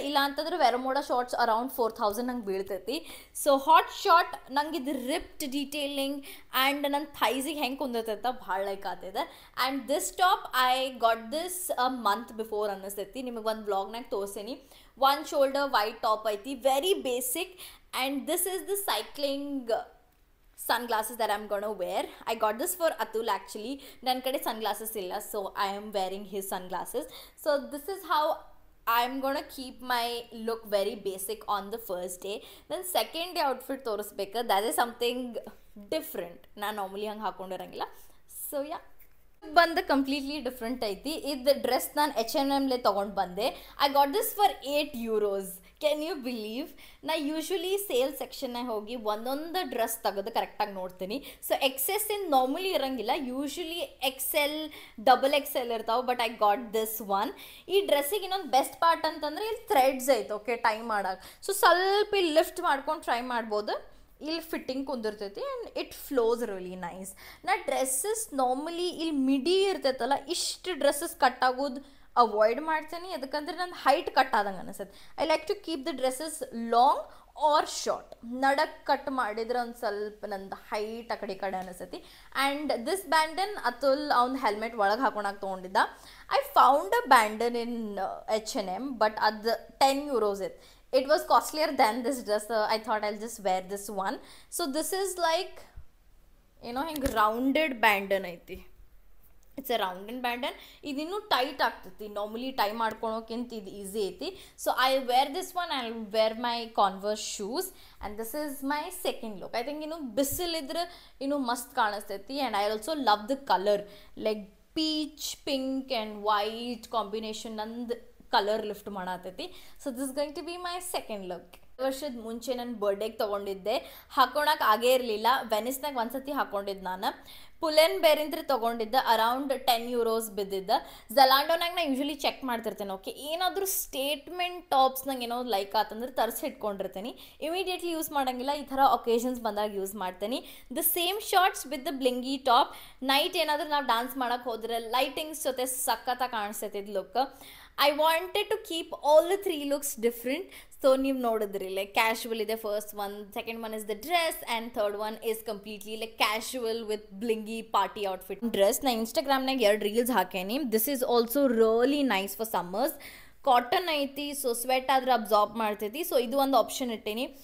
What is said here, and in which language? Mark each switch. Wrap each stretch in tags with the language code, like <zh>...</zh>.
<kn>ಇಲ್ಲ ಅಂತಂದ್ರೆ ವೆರಮೋಡ shorts around 4,000 ನಂಗೆ ಬೀಳ್ತೈತಿ. ಸೊ ಹಾಟ್ ಶಾರ್ಟ್ ನಂಗೆ ಇದು ರಿಪ್ಡ್ ಡೀಟೇಲಿಂಗ್ ಆ್ಯಂಡ್ ನನ್ನ ಥೈಸಿಗೆ ಹೆಂಗೆ ಕುಂದೈತೆ ಭಾಳ ಲೈಕ್ ಆಗ್ತಿದೆ.</kn> <en>And this top I got this a month before ಅನ್ನಿಸ್ತೈತಿ.</en> <kn>ನಿಮಗೆ ಒಂದು ವ್ಲಾಗ್ನಾಗ ತೋರಿಸೀನಿ. 1 shoulder ವೈಟ್ ಟಾಪ್ ಐತಿ, very basic.</kn> <en>And this is the cycling sunglasses that I'm gonna wear. I got this for Atul actually.</en> <kn>Nan kade sunglasses illa,</kn> <en>so I am wearing his sunglasses. So this is how I'm gonna keep my look very basic on the first day. Then second day outfit</en> <kn>torisbeka,</kn> <en>that is something different.</en> <kn>Na normally hang hakondirangilla. So yeah, ಬಂದು completely different ಐತಿ. ಇದು dress ನಾನು H&Mಲೆ ತೊಗೊಂಡು ಬಂದೆ.</kn> <en>I got this for €8. Can you believe?</en> <kn>ನಾ usually sale ಸೆಕ್ಷನ್ನಾಗ ಹೋಗಿ ಒಂದೊಂದು dress ತೆಗೆದು ಕರೆಕ್ಟಾಗಿ ನೋಡ್ತೀನಿ. ಸೊ XS ಇನ್ ನಾರ್ಮಲಿ ಇರೋಂಗಿಲ್ಲ. ಯೂಶ್ವಲಿ XL, XXL ಇರ್ತಾವೆ.</kn> <en>But I got this one.</en> <kn>ಈ ಡ್ರೆಸ್ಸಿಗೆ ಇನ್ನೊಂದು ಬೆಸ್ಟ್ ಪಾರ್ಟ್ ಅಂತಂದರೆ ಇಲ್ಲಿ ಥ್ರೆಡ್ಸ್ ಐತೆ. ಓಕೆ, ಟೈ ಮಾಡೋಕೆ. ಸೊ ಸ್ವಲ್ಪ ಇಲ್ಲಿ ಲಿಫ್ಟ್ ಮಾಡ್ಕೊಂಡು ಟ್ರೈ ಮಾಡ್ಬೋದು. ಇಲ್ಲಿ fitting ಕುಂದಿರ್ತೈತಿ.</kn> <en>And it flows really nice.</en> <kn>ನಾ ಡ್ರೆಸ್ಸಸ್ ನಾರ್ಮಲಿ ಇಲ್ಲಿ ಮಿಡಿ ಇರ್ತೈತಲ್ಲ, ಇಷ್ಟು ಡ್ರೆಸ್ಸಸ್ ಕಟ್ ಆಗೋದು ಅವಾಯ್ಡ್ ಮಾಡ್ತೀನಿ. ಯಾಕಂದ್ರೆ ನನ್ನ ಹೈಟ್ ಕಟ್ ಆದಂಗೆ ಅನಿಸುತ್ತೆ. I like to keep the dresses long or short. ನಡಕ್ಕೆ cut ಮಾಡಿದ್ರೆ ಒಂದು ಸ್ವಲ್ಪ ನಂದು ಹೈಟ್ ಆ ಕಡೆ ಅನಿಸ್ತೈತಿ.</kn> <en>and this bandana</en> <kn>ಅತುಲ್ ಅವ್ನ ಹೆಲ್ಮೆಟ್ ಒಳಗೆ ಹಾಕೊಂಡಾಗ ತೊಗೊಂಡಿದ್ದ.</kn> <en>I found a bandana in H&M, but</en> <kn>ಅದು €10 ಇತ್ತು.</kn> <en>It was costlier than this dress. I thought I'll just wear this one. So this is like, you know, ಹಿಂಗೆ rounded bandana ಐತಿ. It's a rounded bandana.</en> <kn>ಇದಿನ್ನೂ tight ಆಗ್ತೈತಿ. Normally tie ಮಾಡ್ಕೊಳೋಕ್ಕಿಂತ ಇದು easy ಐತಿ.</kn> <en>So I wear this one. I wear my Converse shoes. And this is my second look. I think</en> <kn>ಇನ್ನು ಬಿಸಿಲಿದ್ರೆ ಇನ್ನೂ ಮಸ್ತ್ ಕಾಣಿಸ್ತೈತಿ.</kn> <en>And I also love the colour. Like peach, pink and white combination</en> <kn>ನಂದು colour lift ಮಾಡತೈತಿ.</kn> <en>So this going to be my second look.</en> <kn>ವರ್ಷದ ಮುಂಚೆ ನನ್ನ ಬರ್ಡೇಗೆ ತೊಗೊಂಡಿದ್ದೆ. ಹಾಕೊಳಕ್ಕೆ ಆಗೇ ಇರಲಿಲ್ಲ. ವೆನಿಸ್ನಾಗ ಒಂದ್ಸತಿ ಹಾಕೊಂಡಿದ್ದು ನಾನು. ಪುಲೆನ್ ಬೇರಿಂದ್ರೆ ತೊಗೊಂಡಿದ್ದೆ. ಅರೌಂಡ್ €10 ಬಿದ್ದಿದ್ದ. ಝಲಾಂಡೋನಾಗ ನಾ ಯೂಶ್ವಲಿ ಚೆಕ್ ಮಾಡ್ತಿರ್ತೇನೆ. ಓಕೆ, ಏನಾದರೂ ಸ್ಟೇಟ್ಮೆಂಟ್ ಟಾಪ್ಸ್ ನಂಗೆ ಏನೋ ಲೈಕ್ ಆತಂದ್ರೆ ತರಿಸಿ ಇಟ್ಕೊಂಡಿರ್ತೀನಿ. ಇಮಿಡಿಯೇಟ್ಲಿ ಯೂಸ್ ಮಾಡೋಂಗಿಲ್ಲ. ಈ ಥರ ಒಕೇಶನ್ಸ್ ಬಂದಾಗ ಯೂಸ್ ಮಾಡ್ತೀನಿ.</kn> <en>The same shorts with the blingy top.</en> <kn>Night ಏನಾದರೂ ನಾವು ಡ್ಯಾನ್ಸ್ ಮಾಡೋಕ್ಕೆ ಹೋದ್ರೆ ಲೈಟಿಂಗ್ಸ್ ಜೊತೆ ಸಖತ್ತಾಗಿ ಕಾಣಿಸ್ತೈತಿ ಇದು look.</kn> <en>I wanted to keep all the three looks different. So</en> <kn>ನೀವು ನೋಡಿದ್ರಿ</kn> <en>Like casual ಇದೆ first one, second one is the dress and third one is completely like casual with blingy party outfit dress.</en> <kn>ನಾ ಇನ್ಸ್ಟಾಗ್ರಾಮ್ನಾಗ 2 reels ಹಾಕೇನಿ.</kn> <en>This is also really nice for summers.</en> <kn>Cotton ಐತಿ, so sweat ಆದ್ರೆ absorb ಮಾಡ್ತೈತಿ. So ಇದು ಒಂದು option ಇಟ್ಟೇನಿ.</kn>